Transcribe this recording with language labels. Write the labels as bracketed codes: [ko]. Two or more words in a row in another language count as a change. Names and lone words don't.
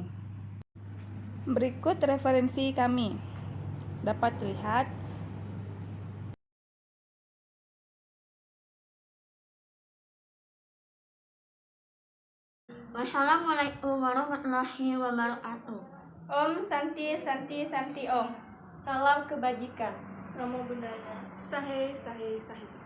[id] Berikut referensi kami. Dapat dilihat. [ar] والسلام عليكم ورحمة الله وبركاته. [sa] ॐ शान्ति शान्ति शान्ति ॐ. [id] Salam kebajikan. [pi] Namo Buddhaya. Sahe, sahe, sahe.